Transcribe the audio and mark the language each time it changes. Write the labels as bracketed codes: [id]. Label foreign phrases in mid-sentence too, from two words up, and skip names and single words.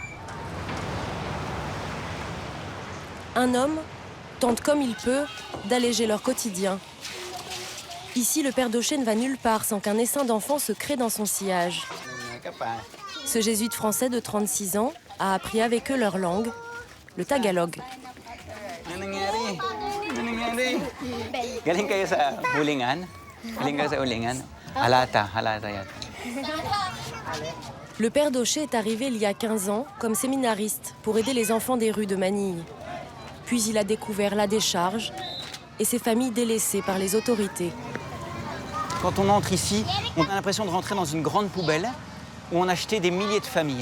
[fr] Un homme tente comme il peut d'alléger leur quotidien. Ici, le père Daucher ne va nulle part sans qu'un essaim d'enfants se crée dans son sillage. Ce jésuite français de 36 ans a appris avec eux leur langue, le tagalog. [tl] Galing kayo sa hulingan? Galing kayo sa hulingan? Halata yata. [fr] Le père Daucher est arrivé il y a 15 ans comme séminariste pour aider les enfants des rues de Manille. Puis il a découvert la décharge et ses familles délaissées par les autorités. Quand on entre ici, on a l'impression de rentrer dans une grande poubelle où on a jeté des milliers de familles.